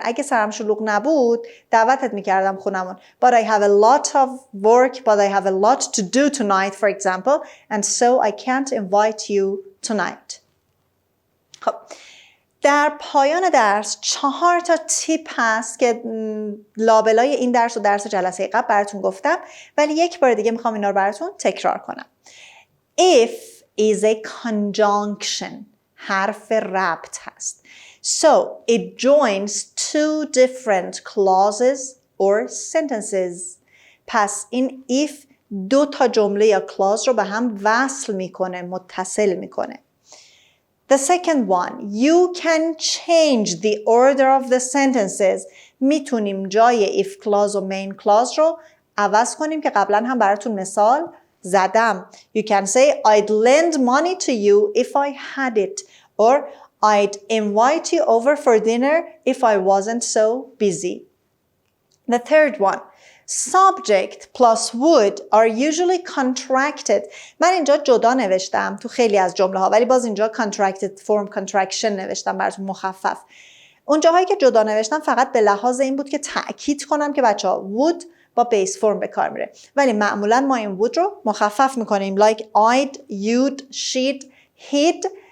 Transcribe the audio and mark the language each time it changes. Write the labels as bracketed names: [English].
[Persian] اگه سرم شلوغ نبود دعوتت میکردم خونمون. [English] But I have a lot of work, but I have a lot to do tonight, for example, and so I can't invite you tonight. [Persian] خب در پایان درس 4 تا تیپ هست که لابلای این درس و درس جلسه قبل براتون گفتم، ولی یک بار دیگه میخوام اینا رو براتون تکرار کنم. [English] If is a conjunction. [Persian] حرف ربط هست. [English] So it joins 2 different clauses or sentences. [Persian] پس این if 2 تا جمله یا clause رو به هم وصل میکنه، متصل میکنه. [English] The second one, you can change the order of the sentences. [Persian] میتونیم جای if clause و main clause رو عوض کنیم که قبلا هم براتون مثال زدم. [English] You can say I'd lend money to you if I had it. Or I'd invite you over for dinner if I wasn't so busy. The third one, subject plus would are usually contracted. [Persian] من اینجا جدا نوشتم تو خیلی از جمله ها، ولی باز اینجا contracted form contraction نوشتم براتون مخفف. اون جاهایی که جدا نوشتم فقط به لحاظ این بود که تأکید کنم که بچه‌ها would با بیس فرم به کار میره، ولی معمولا ما این would رو مخفف میکنیم like I'd, you'd, she'd, he'd.